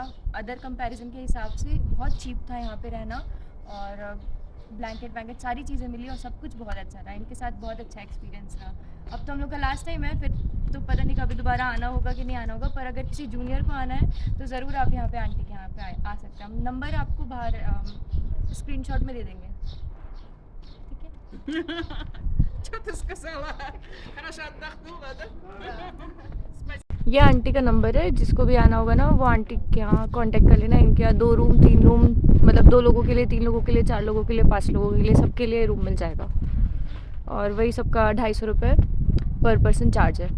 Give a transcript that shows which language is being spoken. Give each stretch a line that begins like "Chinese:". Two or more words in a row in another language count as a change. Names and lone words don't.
English: other comparison
Hindi: के हिसाब से बहुत चीप था यहाँ पे रहना और ब्लैंकेट वैंकेट सारी चीज़ें मिली और सब कुछ बहुत अच्छा रहा। इनके साथ बहुत अच्छा एक्सपीरियंस रहा। अब तो हम लोग का
English: last time
Hindi: है, फिर तो पता नहीं कभी दोबारा आना होगा कि नहीं आना होगा, पर अगर किसी जूनियर को आना है तो ज़रूर आप यहाँ पे आंटी के यहाँ पे आ सकते हैं। हम नंबर आपको बाहर स्क्रीनशॉट में दे देंगे, ठीक है?
Russian: Что ты сказала? Хорошо отдохнула, да?
Hindi: ये आंटी का नंबर है, जिसको भी आना होगा ना वो आंटी के यहाँ कांटेक्ट कर लेना। इनके यहाँ 2 रूम 3 रूम, मतलब 2 लोगों के लिए, 3 लोगों के लिए, 4 लोगों के लिए, 5 लोगों के लिए, सबके लिए रूम मिल जाएगा। और वही सबका 250 रुपये
English: per person charge
Hindi: है।